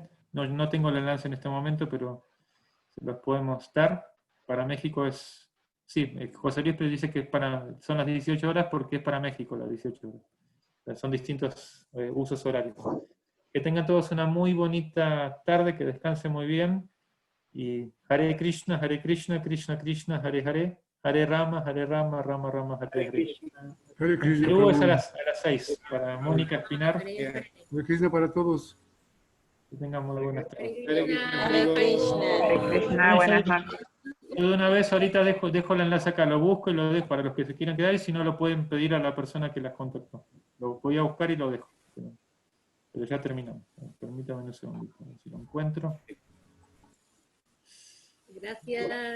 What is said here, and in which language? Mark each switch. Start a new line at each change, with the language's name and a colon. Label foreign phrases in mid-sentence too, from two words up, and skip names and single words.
Spanish: No tengo el enlace en este momento, pero se los podemos dar. Para México es, sí, José Luis dice que son las 18 horas porque es para México las 18 horas. O sea, son distintos usos horarios. Que tengan todos una muy bonita tarde, que descansen muy bien.
Sanskrit: Y Hare Krishna, Krishna Krishna, Hare Hare. Hare Rama, Rama Rama, Hare Hare. Hare Krishna,
Spanish: Perú es a Prabhu. las 6, para Mónica Espinar.
Sanskrit: Hare Krishna
Spanish: para todos. Que tengan muy buenas tardes.
Sanskrit: Hare Krishna.
Spanish: Krishna, buenas noches. Yo de una vez ahorita dejo el enlace acá, lo busco y lo dejo para los que se quieran quedar, y si no lo pueden pedir a la persona que las contactó. Lo voy a buscar y lo dejo. Pero ya terminamos. Permítame un segundo, a ver si lo encuentro. Gracias.